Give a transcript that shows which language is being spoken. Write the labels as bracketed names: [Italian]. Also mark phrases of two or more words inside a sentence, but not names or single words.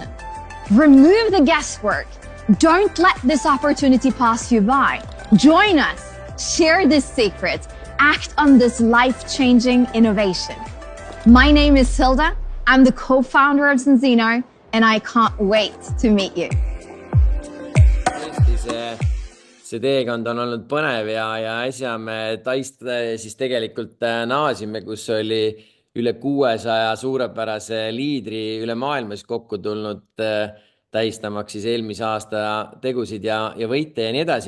[English] Remove the guesswork. Don't let this opportunity pass you by. Join us. Share this secret. Act on this life-changing innovation. My name is Hilda. I'm the co-founder of Sensino, and I can't wait to meet you. [Estonian] See teekond on olnud põnev ja äsja me siis tegelikult naasime, kus oli üle 600 suurepärase liidri üle maailmas kokku tulnud tähistamaks siis eelmise aasta tegusid ja võite ja nii edasi.